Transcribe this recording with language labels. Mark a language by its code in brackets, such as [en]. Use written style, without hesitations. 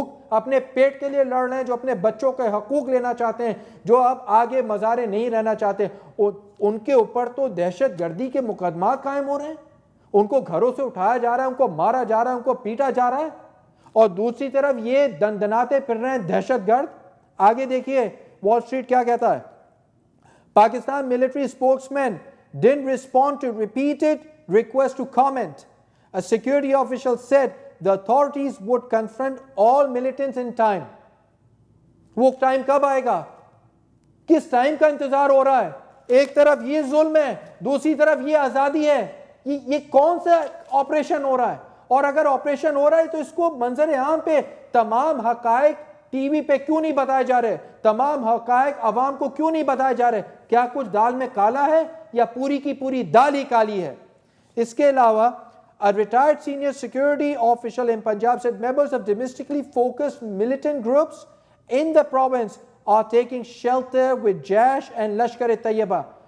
[ur] اپنے پیٹ کے لیے لڑ رہے ہیں، جو اپنے بچوں کے حقوق لینا چاہتے ہیں، جو اب آگے مزارے نہیں رہنا چاہتے، ان کے اوپر تو دہشت گردی کے مقدمات قائم ہو رہے ہیں، ان کو گھروں سے اٹھایا جا رہا ہے، ان کو مارا جا رہا ہے، ان کو پیٹا جا رہا ہے، اور دوسری طرف یہ دندناتے پھر رہے ہیں دہشت گرد۔ آگے دیکھیے وال اسٹریٹ کیا کہتا ہے۔ [en] Pakistan military spokesman didn't respond to repeated requests to comment. A security official said the authorities would confront all militants in time. [ur] وہ ٹائم کب آئے گا؟ کس ٹائم کا انتظار ہو رہا ہے؟ ایک طرف یہ ظلم ہے، دوسری طرف یہ آزادی ہے، یہ کون سا آپریشن ہو رہا ہے؟ اور اگر آپریشن ہو رہا ہے تو اس کو منظر عام پہ تمام حقائق ٹی وی پہ کیوں نہیں بتائے جا رہے؟ تمام حقائق عوام کو کیوں نہیں بتائے جا رہے؟ کیا کچھ دال میں کالا ہے یا پوری کی پوری دال ہی کالی ہے؟ اس کے علاوہ [en] a retired senior security official in Punjab said members of domestically focused militant groups in the province are taking shelter with Jaish and Lashkar-e-Taiba.